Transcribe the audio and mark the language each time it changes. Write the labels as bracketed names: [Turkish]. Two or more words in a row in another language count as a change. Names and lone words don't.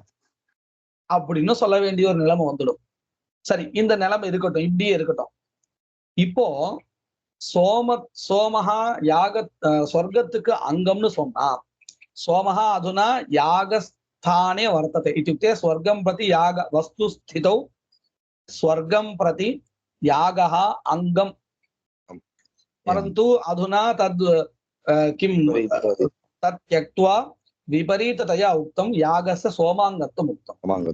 [Tamil] அப்படின்னு சொல்ல வேண்டிய ஒரு நிலைமை வந்துடும். சரி, இந்த நிலைமை இருக்கட்டும், இப்படியே இருக்கட்டும். இப்போ சோமஹா யாக ஸ்வர்க்கத்துக்கு அங்கம்னு சொன்னா, [Sanskrit] सोमः अधुना यागस्थाने वर्तते इत्युक्ते स्वर्गं प्रति याग वस्तु स्थितौ स्वर्गं प्रति यागः अङ्गम्, परन्तु अधुना तद् किं तत् त्यक्त्वा विपरीततया उक्तं यागस्य सोमाङ्गत्वम् उक्तं।